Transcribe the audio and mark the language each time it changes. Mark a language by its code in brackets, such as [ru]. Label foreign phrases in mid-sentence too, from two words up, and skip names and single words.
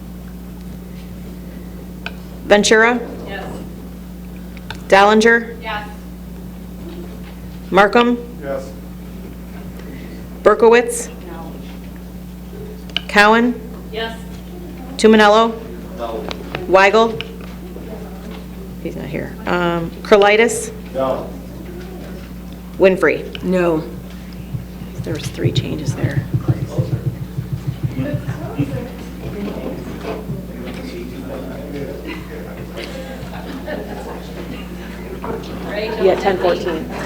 [en] Ventura? Yes. Dallinger? Yes. Markham? Yes. Berkowitz? No. Cowan? Yes. Tuminello? No. Weigel? He's not here. Curlitis? No. Winfrey? No. There was 3 changes there. Yeah, 10-14.